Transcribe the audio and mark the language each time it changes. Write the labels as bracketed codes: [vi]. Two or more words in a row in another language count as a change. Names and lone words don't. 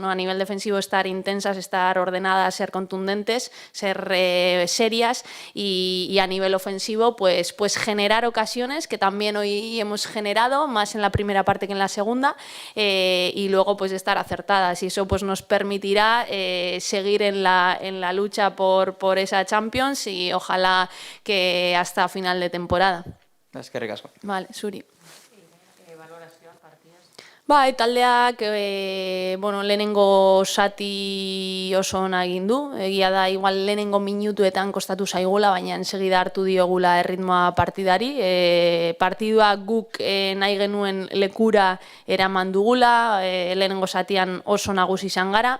[es] A nivel defensivo, estar intensas, estar ordenadas, ser contundentes, ser serias y a nivel ofensivo, pues generar ocasiones que también hoy hemos generado, más en la primera parte que en la segunda, y luego pues estar acertadas. Y eso pues nos permitirá seguir en la lucha por esa Champions y ojalá que hasta final de temporada. Es que ricasco. Vale, Suri. [eu] Taldeak lehenengo zati oso ona egin du. Egia da, igual lehenengo minutuetan kostatu zaigula, baina segida hartu diogula erritmoa partidari. Partidua guk nahi genuen lekura eraman dugula, lehenengo zatian oso nagusi izan gara.